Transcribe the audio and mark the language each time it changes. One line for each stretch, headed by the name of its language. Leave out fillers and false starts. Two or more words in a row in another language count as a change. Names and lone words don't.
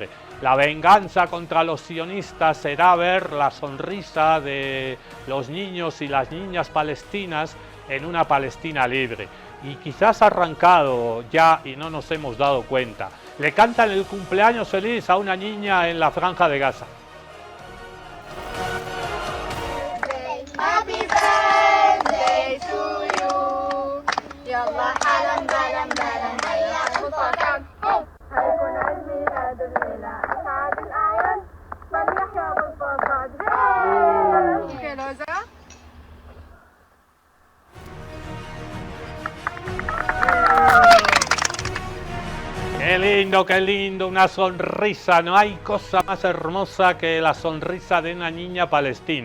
Spanish: La venganza contra los sionistas será ver la sonrisa de los niños y las niñas palestinas en una Palestina libre. Y quizás ha arrancado ya y no nos hemos dado cuenta. Le cantan el cumpleaños feliz a una niña en la Franja de Gaza.
English: Happy birthday to you.
Arabic: يلا حالا بلا بلا هيا وفرحان هيكون عيد ميلاد الليلة أسعد الأعياد فليحيا بالفرحان.
Spanish: ¿Qué loza? Qué lindo, una sonrisa. No hay cosa más hermosa que la sonrisa de una niña palestina.